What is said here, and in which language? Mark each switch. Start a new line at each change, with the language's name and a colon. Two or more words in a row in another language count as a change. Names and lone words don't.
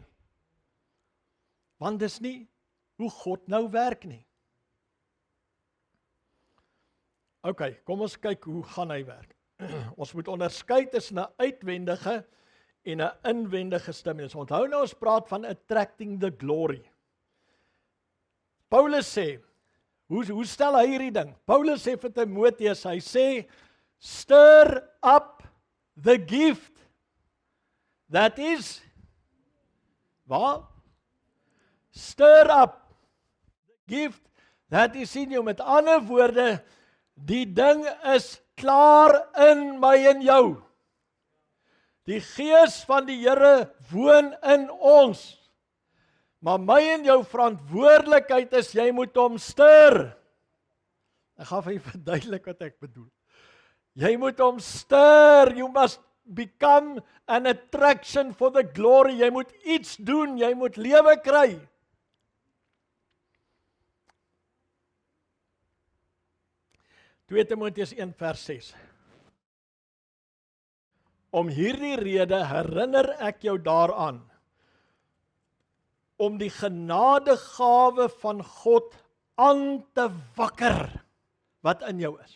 Afrikaans: Want dis nie hoe God nou werk nie. Ok, kom ons kyk hoe gaan hy werk. Ons moet onderskei tussen 'n uitwendige en 'n inwendige stimulus. Onthou nou, ons praat van
English: attracting the glory.
Afrikaans: Paulus sê, hoe stel hy hierdie ding? Paulus sê vir Timoteus, hy sê,
English: stir up the gift that is, wat? Stir up the gift that is in you.
Afrikaans: Met ander woorde, die ding is klaar in my en jou. Die Gees van die Here woon in ons. Maar my en jou verantwoordelikheid is, jy moet hom stir. Ek gaan vir julle verduidelik wat ek bedoel. Jy moet hom stir.
English: You must become an attraction for the glory.
Afrikaans: Jy moet iets doen, jy moet lewe kry. Tweede Timoteus 1 vers 6. Om hierdie rede herinner ek jou daaraan, om die genadegawe van God aan te wakker, wat in jou is.